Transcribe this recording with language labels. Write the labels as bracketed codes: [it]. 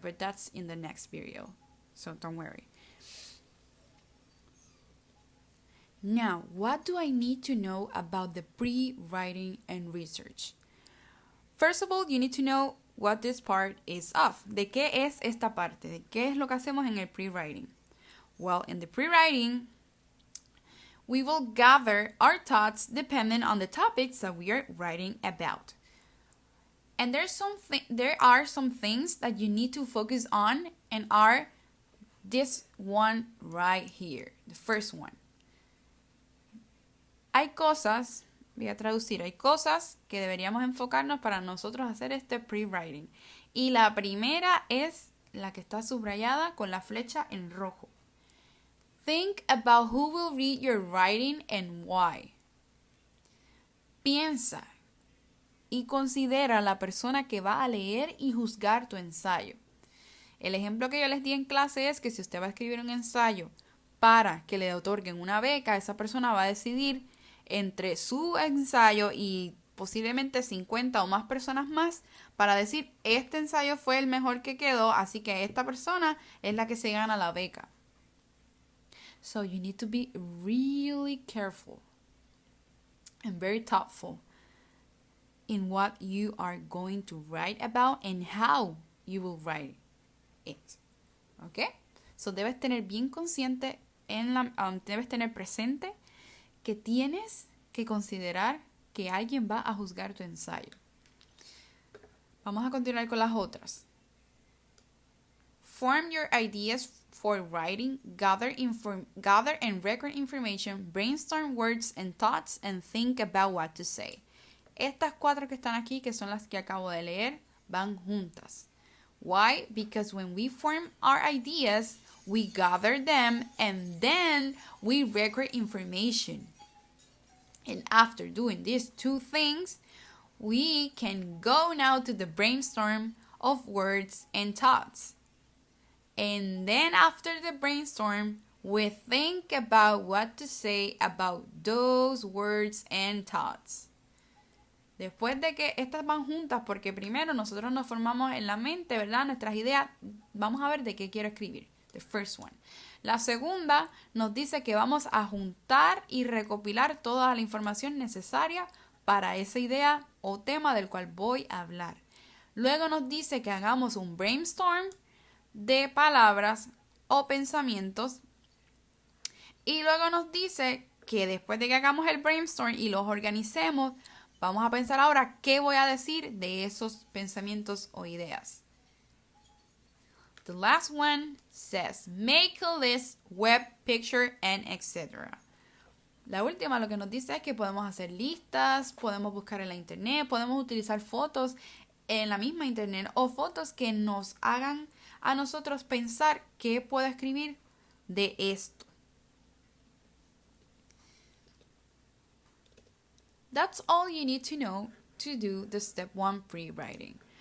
[en] But that's in the next video. So don't worry. Now, what do I need to know about the pre-writing and research? First of all, you need to know what this part is of. [es] ¿De qué es esta parte? ¿De qué es lo que hacemos en el pre-writing? [en] Well, in the pre-writing, we will gather our thoughts depending on the topics that we are writing about. And there are some things that you need to focus on and are this one right here, the first one. [es] Hay cosas, voy a traducir, hay cosas que deberíamos enfocarnos para nosotros hacer este pre-writing. Y la primera es la que está subrayada con la flecha en rojo. [en] Think about who will read your writing and why. [es] Piensa y considera la persona que va a leer y juzgar tu ensayo. El ejemplo que yo les di en clase es que si usted va a escribir un ensayo para que le otorguen una beca, esa persona va a decidir entre su ensayo y posiblemente 50 o más personas más para decir, este ensayo fue el mejor que quedó, así que esta persona es la que se gana la beca. [en] So you need to be really careful and very thoughtful in what you are going to write about and how you will write it. ¿Ok? [es] So debes tener bien consciente, debes tener presente que tienes que considerar que alguien va a juzgar tu ensayo. Vamos a continuar con las otras. [en] Form your ideas for writing, gather and record information, brainstorm words and thoughts, and think about what to say. [es] Estas 4 que están aquí, que son las que acabo de leer, van juntas. [en] Why? Because when we form our ideas, we gather them and then we record information. And after doing these 2 things, we can go now to the brainstorm of words and thoughts. And then after the brainstorm, we think about what to say about those words and thoughts. [es] Después de que estas van juntas, porque primero nosotros nos formamos en la mente, ¿verdad? Nuestras ideas, vamos a ver de qué quiero escribir. [en] The first one. [es] La segunda nos dice que vamos a juntar y recopilar toda la información necesaria para esa idea o tema del cual voy a hablar. Luego nos dice que hagamos un brainstorm de palabras o pensamientos. Y luego nos dice que después de que hagamos el brainstorm y los organicemos, vamos a pensar ahora qué voy a decir de esos pensamientos o ideas. [en] The last one says, make a list, web, picture, and etc. [es] La última lo que nos dice es que podemos hacer listas, podemos buscar en la internet, podemos utilizar fotos en la misma internet o fotos que nos hagan a nosotros pensar qué puedo escribir de esto. [en] That's all you need to know to do the step 1 pre-writing.